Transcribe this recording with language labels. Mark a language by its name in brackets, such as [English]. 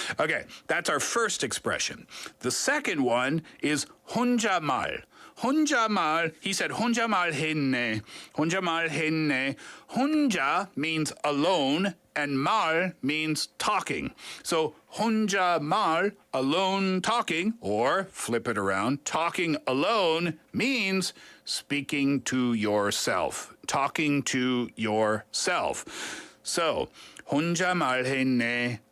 [English] Okay, that's our first expression. The second one is 혼자말. [Korean] 혼자말, [English] he said [Korean] 혼자말 했네. 혼자말 했네. [English] 혼자 means alone and 말 means talking. So 혼자말, alone talking, or flip it around, talking alone means speaking to yourself. Talking to yourself. So [Korean] 혼자 말했네.